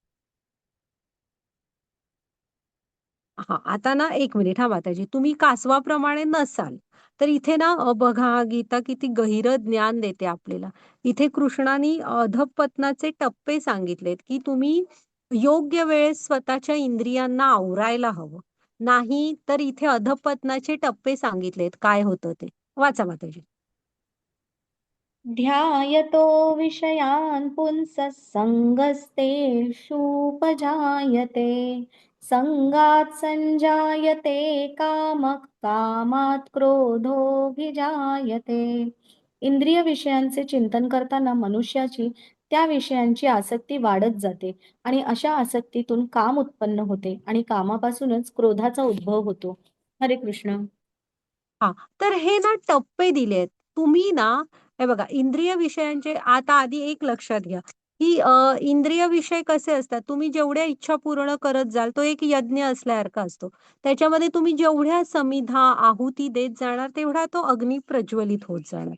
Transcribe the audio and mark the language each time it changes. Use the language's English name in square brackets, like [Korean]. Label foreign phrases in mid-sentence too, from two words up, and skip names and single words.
[Marathi] आता ना, एक मिनिट माताजी, तुम्ही कासवाप्रमाणे नसाल तर इथे ना, बघा गीता किती गहिरं ज्ञान देते आपल्याला. इथे कृष्णाने अधःपतनाचे टप्पे सांगितलेत की तुम्ही योग्य वेळेस स्वतःच्या इंद्रियांना आवरायला हवं. नाही तर इथे अधःपतनाचे टप्पे सांगितलेत, काय होतं ते वाचा माताजी. [Sanskrit] ध्यायतो विषयान् पुंसः संगस्तेषूपजायते संगात संजायते कामः कामात क्रोधोऽभिजायते. [Marathi] इंद्रिय विषयांचे चिंतन करताना मनुष्याची त्या विषयांची आसक्ती वाढत जाते आणि अशा आसक्तीतून काम उत्पन्न होते आणि कामापासूनच क्रोधाचा उद्भव होतो. हरे कृष्ण. हा, तर हे ना टप्पे दिलेत तुम्ही ना. हे बघा, इंद्रिय विषयांचे आता आधी एक लक्षात घ्या की इंद्रिय विषय कसे असतात. तुम्ही जेवढ्या इच्छा पूर्ण करत जाल तो एक यज्ञ असल्यासारखा असतो. त्याच्यामध्ये तुम्ही जेवढ्या समिधा आहुती देत जाणार तेवढा तो अग्नी प्रज्वलित होत जाणार.